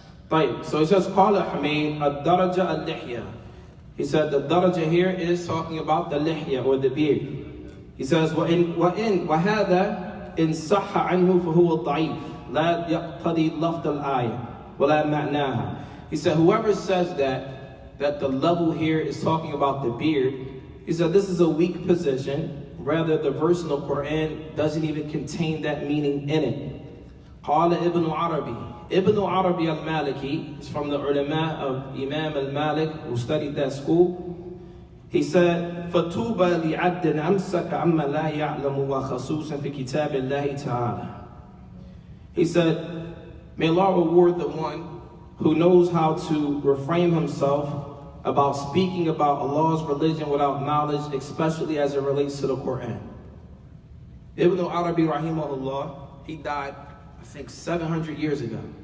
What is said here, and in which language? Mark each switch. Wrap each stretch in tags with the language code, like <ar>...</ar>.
<ar>طيب,</ar> <en>so he says,</en> <ar>قال حميد الدرجة اللحية.</ar> <en>He said the daraja here is talking about the lihya or the beard. He says,</en> <ar>وهذا إن صح عنه فهو ضعيف لا يقتضي لفظ الآية ولا معناها.</ar> <en>He said, whoever says that the level here is talking about the beard, he said this is a weak position. Rather, the verse in the Quran doesn't even contain that meaning in it.</en> <ar>قال ابن عربي.</ar> <en>Ibn Arabi al-Maliki is from the ulama of Imam al-Malik who studied that school. He said,</en> <ar>فَتُوبَ لِعَبْدٍ أَمْسَكَ عَمَّا لَا يَعْلَمُ وَخَصُوصًا فِي كِتَابِ اللَّهِ تَعَالَى.</ar> <en>He said, may Allah reward the one who knows how to refrain himself about speaking about Allah's religion without knowledge, especially as it relates to the Quran. Ibn Arabi rahimahullah, he died, I think 700 years ago.</en>